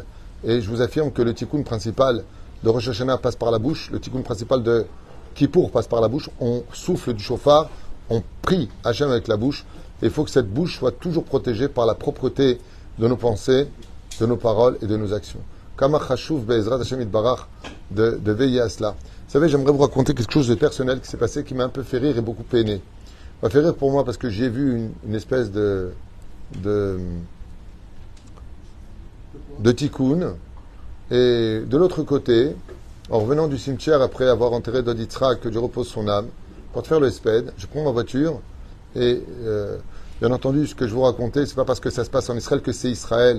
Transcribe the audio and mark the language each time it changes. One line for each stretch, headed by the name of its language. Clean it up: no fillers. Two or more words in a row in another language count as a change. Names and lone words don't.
French: Et je vous affirme que le tikkun principal de Rosh Hashanah passe par la bouche, le tikkun principal de Kippour passe par la bouche. On souffle du chauffard, on prie Hashem avec la bouche. Et il faut que cette bouche soit toujours protégée par la propreté de nos pensées, de nos paroles et de nos actions.
Hebrew: כמה חשוב בעזרת השם יתברך de veiller à cela.
French: Vous savez, j'aimerais vous raconter quelque chose de personnel qui s'est passé, qui m'a un peu fait rire et beaucoup peiné. Ça m'a fait rire pour moi parce que j'ai vu une espèce de tikkun. Et de l'autre côté, en revenant du cimetière après avoir enterré Dod Yitzhak, que Dieu repose son âme, pour faire le sped, je prends ma voiture et bien entendu, ce que je vous racontais, c'est pas parce que ça se passe en Israël que c'est Israël.